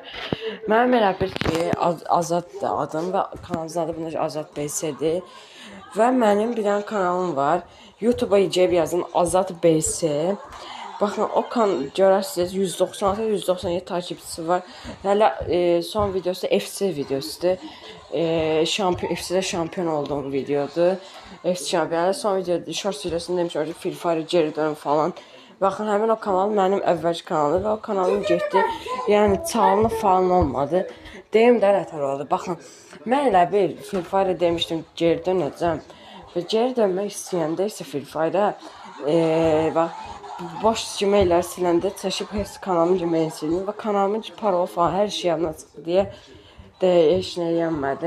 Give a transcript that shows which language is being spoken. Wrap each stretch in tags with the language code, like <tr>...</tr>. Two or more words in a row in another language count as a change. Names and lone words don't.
<az>Mənim elə bir ki, Azaddır adım və kanalımızın adı bunlar Azad BS-dir. Və mənim bir dənə kanalım var. YouTube'a yazın Azad BS. Baxın, o görərsiniz 196-197 takipçisi var. Hələ son videosu FC videosudur. FC'də şampiyon olduğum videodur. FC şampiyonu son videoda short videosunda demiş orada Free Fire geri dönüm falan. Baxın, həmin o kanal mənim əvvəlki kanalım və o kanalım getdi. Yəni çalınıb falan olmadı. Deyim də nətər oldu. Baxın, mən elə bir Free Fire demişdim geri dönəcəm. Və geri dönmək istəyəndə isə Free Fire bax boş Gmail'lər siləndə çəkib heç kanalımın Gmail'ini sildim və kanalımın parol falan hər şey yanına çıxdı deyə də heç nə yanmadım.</az>